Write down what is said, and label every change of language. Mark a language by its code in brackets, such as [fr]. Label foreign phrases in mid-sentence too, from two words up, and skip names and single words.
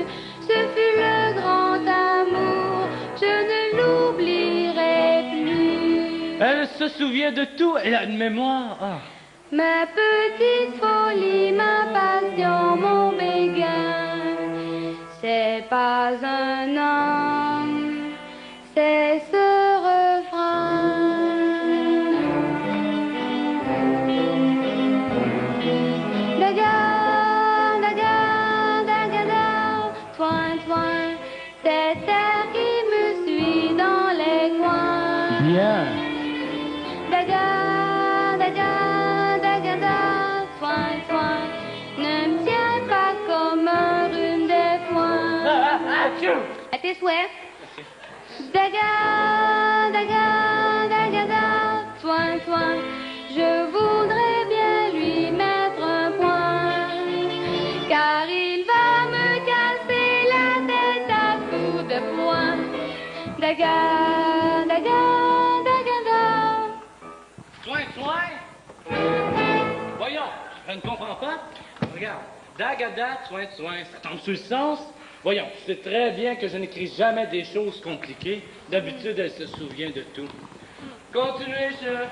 [fr] Ce fut le grand amour, je ne l'oublierai plus. Elle se souvient de tout, elle a une mémoire. Ah. Ma petite folie, ma passion, mon béguin, c'est pas un homme, c'est ce refrain. Daga, daga, daga, da, toin, toin, cet air qui me suit dans les coins. Bien. Daga, daga, daga, da, toin, toin, ne me tiens pas comme un rhume des foins. À tes souhaits. Daga, daga, daga, da, toin, toin, je voudrais bien lui mettre un point, car il va me casser la tête à coups de poing. Daga, daga, daga, da. Soin, soin. Voyons, je ne comprends pas. Regarde, dagada, soin, soin, ça tombe sur le sens. Voyons, tu sais très bien que je n'écris jamais des choses compliquées. D'habitude, elle se souvient de tout. Continuez, chef.